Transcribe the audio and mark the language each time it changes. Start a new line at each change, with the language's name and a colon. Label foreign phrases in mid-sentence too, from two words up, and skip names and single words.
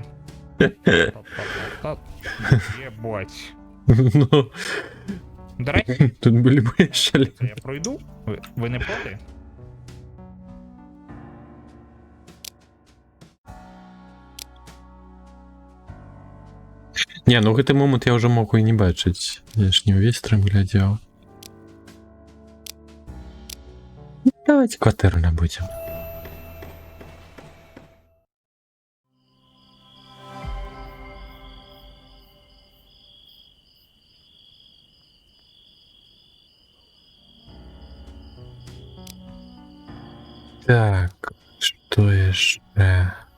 Ukrainian: Та-та-та-та. Єбать. Ну, До речі, тут були б шалі. це я пройду? Ви не проти?
Belarusian: Не, ну гэты момант я ўжо мог і не бачыць. Я ж не ўвесь стрым глядзеў. Давайте кватэру набудзем. Так, што яшчэ?